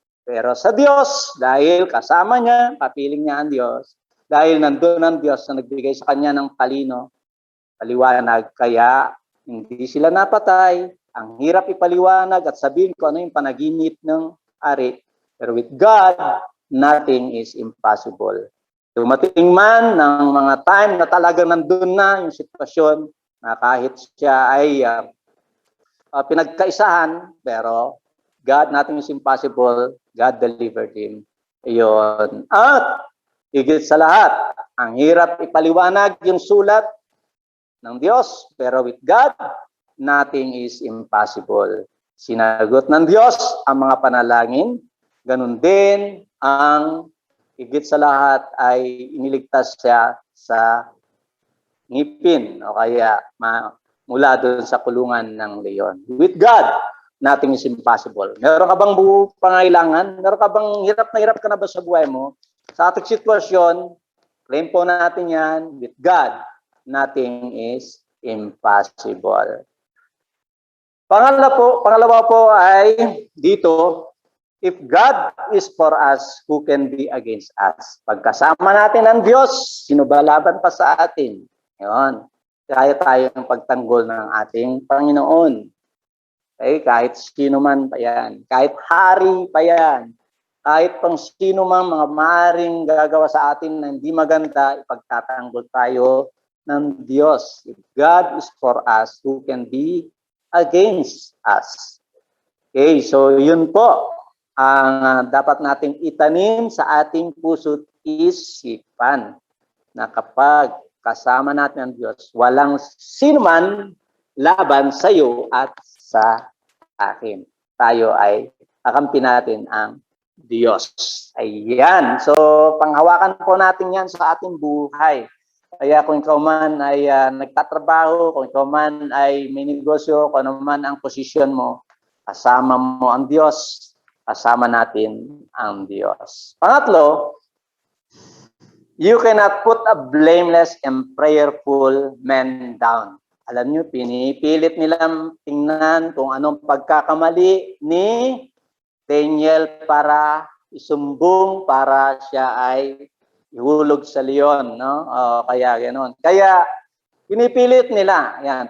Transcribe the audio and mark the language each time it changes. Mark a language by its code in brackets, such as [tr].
[tl] Pero sa Diyos, dahil kasama niya, kapiling niya ang Diyos, dahil nandun ang Diyos na nagbigay sa kanya ng talino, paliwanag, kaya hindi sila napatay. Ang hirap ipaliwanag at sabihin ko ano yung panaginip ng ari. [en] Pero with God, nothing is impossible. [tl] Dumating man ng mga time na talagang nandun na yung sitwasyon na kahit siya ay pinagkaisahan, pero [en] God, nothing is impossible. God delivered him. [tl] Iyon. At higit sa lahat, ang hirap ipaliwanag yung sulat ng Diyos, pero [en] with God, nothing is impossible. [tl] Sinagot ng Diyos ang mga panalangin. Ganun din ang higit sa lahat ay iniligtas siya sa ngipin o kaya mula doon sa kulungan ng leon. [en] With God, nothing is impossible. [tl] Meron ka bang pangailangan? Meron ka bang hirap ka na ba sa buhay mo? Sa ating sitwasyon, claim po natin yan, [en] with God, nothing is impossible. [tl] Pangalawa po ay dito, [en] if God is for us, who can be against us? [tl] Pagkasama natin ang Diyos, sino ba laban pa sa atin? Yun. Kaya tayong pagtanggol ng ating Panginoon. Okay? Kahit sino man pa yan. Kahit hari pa yan. Kahit pang sino man mga maaaring gagawa sa atin na hindi maganda, ipagtatanggol tayo ng Diyos. [en] If God is for us, who can be against us? [tl] Okay, so yun po ang dapat nating itanim sa ating puso't isipan na kapag kasama natin ang Diyos, walang sinuman laban sa iyo at sa akin. Tayo ay kakampi natin ang Diyos. Ayan. So, panghawakan po natin yan sa ating buhay. Kaya kung ikaw man ay nagtatrabaho, kung ikaw man ay may negosyo, kung ano man ang posisyon mo, kasama mo ang Diyos, kasama natin ang Diyos. [en] Pangatlo, you cannot put a blameless and prayerful man down. [tl] Alam nyo, pinipilit nilang tingnan kung anong pagkakamali ni Daniel para isumbong, para siya ay ihulog sa leon, no? Kaya ganoon. Kaya pinipilit nila, yan.